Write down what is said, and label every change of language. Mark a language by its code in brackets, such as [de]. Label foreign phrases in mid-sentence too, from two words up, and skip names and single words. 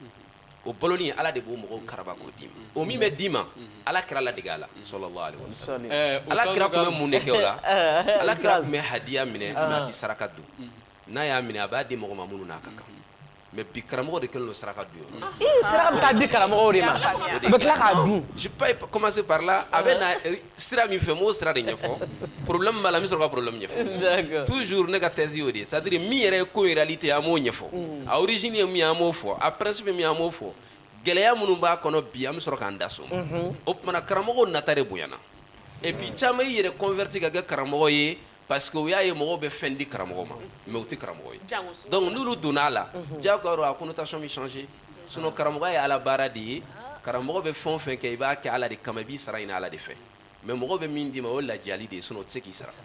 [bm] o baloni ala de b'o mɔgɔw karaba k'o d'i ma o min bɛ d'i ma ala kira ladege a la [ar] صلى الله عليه وسلم [bm] ala kira tun bɛ mun de kɛ o la ala kira tun bɛ hadiya minɛ n'a ti saraka dun n'a y'a minɛ a b'a di mɔgɔ ma minnu n'a ka kan mais bi karamɔgɔ de kɛlen don saraka dun yɔrɔ saraka bɛ taa di karamɔgɔw de ma u bɛ tila k'a dun [fr] je peux commencer par là [bm] a bɛ na sira min fɛ m'o sira de ɲɛfɔ problème b'a la n bɛ sɔrɔ ka problème ɲɛfɔ toujours ne ka thèse y'o de ye [fr] c'est à dire [bm] min yɛrɛ ye ko in réalité an m'o ɲɛfɔ a origine ye min ye an m'o fɔ a principe min ye an m'o fɔ gɛlɛya minnu b'a kɔnɔ bi an bɛ sɔrɔ k'an da so o tumana karamɔgɔw nata de bonyana [fr] et puis [bm] caman y'i yɛrɛ converti ka kɛ karamɔgɔ ye parce que u y'a ye mɔgɔw bɛ fɛn di karamɔgɔ ma mais u tɛ karamɔgɔ ye donc n'olu donna a la diyagoya a connotation bɛ changer sinon karamɔgɔya ye ala baara de ye karamɔgɔ bɛ fɛn o fɛn kɛ i b'a kɛ ala de kama i b'i sara ɲini ala de fɛ mais mɔgɔ bɛ min d'i ma o ye lajali de ye sinon o tɛ se k'i sara.